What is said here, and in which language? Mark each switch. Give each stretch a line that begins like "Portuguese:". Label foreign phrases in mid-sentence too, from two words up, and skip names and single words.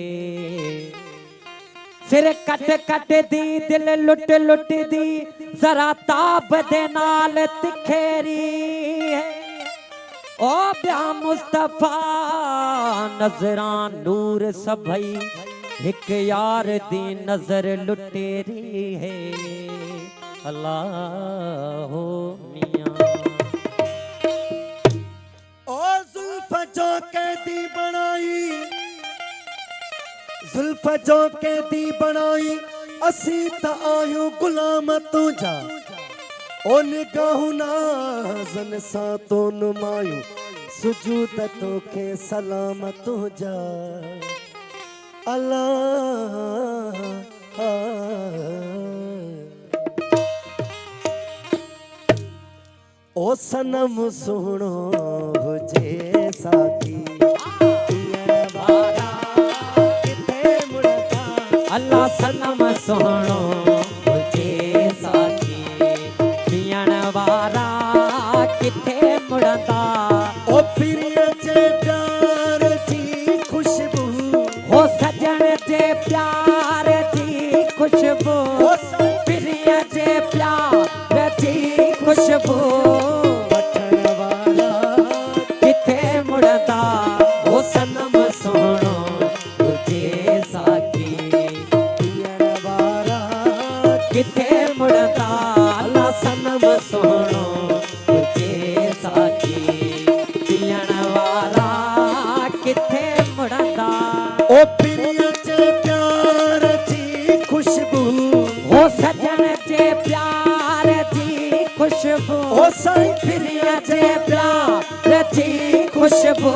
Saraiki: سر کٹ کٹ دی دل لٹ لٹ دی ذرا تاب دے نال تکھیری ہے او بیا مصطفیٰ نظراں نور سبھئی ایک یار دی نظر لٹیری ہے اللہ ہو میاں
Sindhi: ओ जुल्फ जो कैदी बनाई जुल्फ जो कैदी बनाई असी त आयूं गुलाम तुझा ओ निगाहु नाज़न सा तो नुमायूं सुजूद तोखे सलाम तुझा अल्लाह ओ सनम सुनो हुजे साकी अल्लाह सनम सोहणो हुजे साथी पियण वारा किथे मुड़ंदा ओ पिरिय जे प्यार जी खुशबू हो सजण जे प्यार जी खुशबू पिरिय जे प्यार जी खुशबू वठण वारा किथे मुड़ंदा हो सनम सोहणो हुजे साथी किथे मुड़दा अल्लाह सनम सोहणो तुझे साथी पियण वाला किथे मुड़दा ओ पिरिय जे प्यार जी खुशबू हो सजण जे प्यार जी खुशबू ओ साईं पिरिय जे प्यार जी खुशबू